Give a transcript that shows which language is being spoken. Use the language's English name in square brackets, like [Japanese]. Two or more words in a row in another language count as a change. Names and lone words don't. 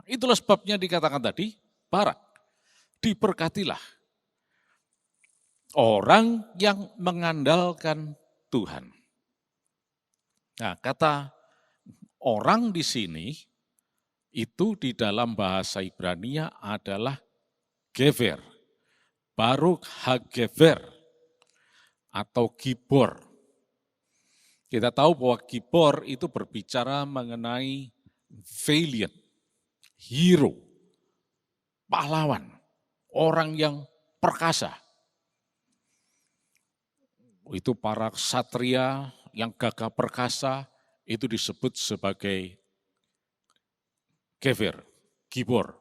[Indonesian] Itulah sebabnya dikatakan tadi, barak, diberkatilah. Orang yang mengandalkan Tuhan. Nah, kata orang di sini, itu di dalam bahasa Ibrania adalah gever. [Hebrew] ברוך הגבר atau Gibor. [Indonesian] Kita tahu bahwa Gibor itu berbicara mengenai [English] valiant, hero, [Indonesian] pahlawan, orang yang perkasa. Itu para ksatria yang gagah perkasa itu disebut sebagai gever, Gibor.